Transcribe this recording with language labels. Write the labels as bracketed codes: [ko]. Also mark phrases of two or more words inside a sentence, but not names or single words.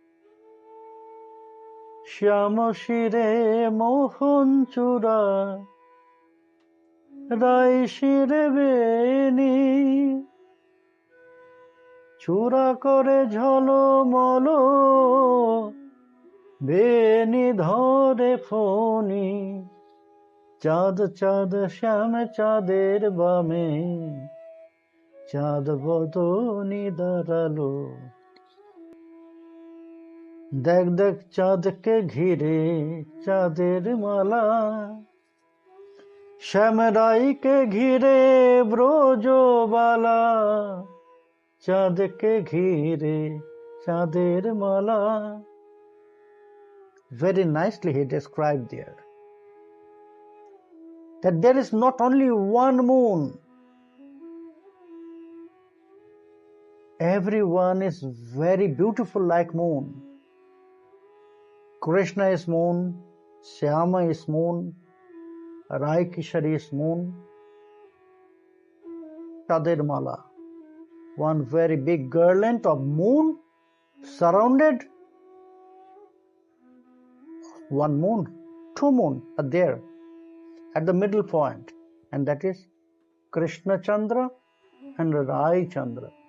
[bn] শ্যাম শিরে মোহন চূড়া রাই শিরে বেণী চূড়া করে ঝলো মলো বেণী ধরে ফণী. চাঁদ চাঁদ শ্যাম চাঁদের বামে চাঁদ বদনী দাঁড়ালো. দেখ দেখ চাঁদকে ঘিরে চাঁদের মালা, শ্যামরাইকে ঘিরে ব্রজবালা, চাঁদকে ঘিরে চাঁদের মালা. [en] Very nicely he described there that there is not only one moon, everyone is very beautiful like moon. Krishna is moon, Syama is moon, Rai Kishari is moon, [bn] চাঁদের মালা, [en] one very big garland of moon surrounded one moon, two moon are there at the middle point, and that is Krishna Chandra and Rai Chandra.